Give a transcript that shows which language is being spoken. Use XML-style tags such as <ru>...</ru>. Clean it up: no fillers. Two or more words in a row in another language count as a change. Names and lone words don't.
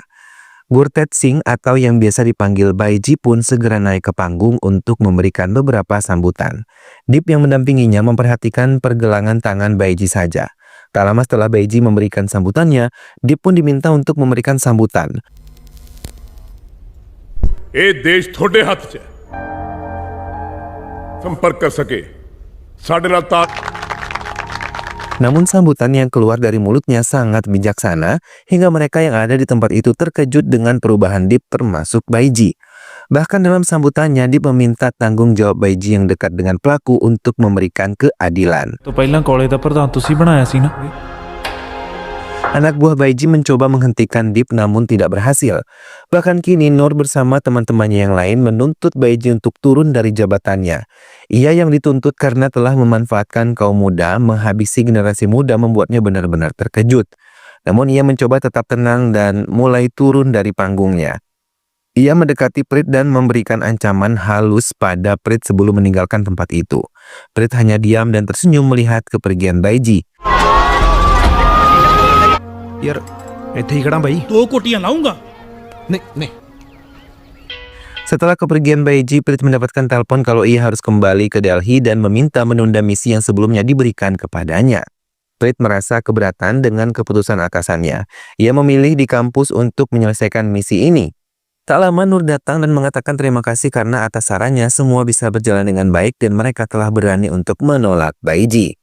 <id>Gurtej Singh atau yang biasa dipanggil Baiji pun segera naik ke panggung untuk memberikan beberapa sambutan. Deep yang mendampinginya memperhatikan pergelangan tangan Baiji saja. Tak lama setelah Baiji memberikan sambutannya, Deep pun diminta untuk memberikan sambutan.</id> <pa>ਇਹ ਦੇਸ਼ ਤੁਹਾਡੇ ਹੱਥ 'ਚ ਹੈ ਸੰਪਰਕ ਕਰ ਸਕੇ ਸਾਡੇ ਨਾਲ ਤਾਂ</pa> <id>Namun sambutan yang keluar dari mulutnya sangat bijaksana hingga mereka yang ada di tempat itu terkejut dengan perubahan Deep termasuk Baiji. Bahkan dalam sambutannya Deep meminta tanggung jawab Baiji yang dekat dengan pelaku untuk memberikan keadilan.</id> <pa>ਤੋਂ ਪਹਿਲਾਂ ਕਾਲਜ ਦਾ ਪ੍ਰਧਾਨ ਤੁਸੀਂ ਬਣਾਇਆ ਸੀ ਨਾ</pa> <id>Anak buah Baiji mencoba menghentikan Deep namun tidak berhasil. Bahkan kini Nur bersama teman-temannya yang lain menuntut Baiji untuk turun dari jabatannya. Ia yang dituntut karena telah memanfaatkan kaum muda, menghabisi generasi muda membuatnya benar-benar terkejut. Namun ia mencoba tetap tenang dan mulai turun dari panggungnya. Ia mendekati Prit dan memberikan ancaman halus pada Prit sebelum meninggalkan tempat itu. Prit hanya diam dan tersenyum melihat kepergian Baiji.</id> <pa>ਯਾਰ ਇੱਥੇ ਹੀ ਖੜਾ ਬਾਈ ਦੋ ਕੋਟੀਆਂ ਲਾਉਂਗਾ ਨਹੀਂ ਨਹੀਂ</pa> <id>Setelah kepergian Baiji, Prit mendapatkan telepon kalau ia harus kembali ke Delhi dan meminta menunda misi yang sebelumnya diberikan kepadanya. Prit merasa keberatan dengan keputusan atasannya. Ia memilih di kampus untuk menyelesaikan misi ini. Tak lama Nur datang dan mengatakan terima kasih karena atas sarannya semua bisa berjalan dengan baik dan mereka telah berani untuk menolak Baiji.</id>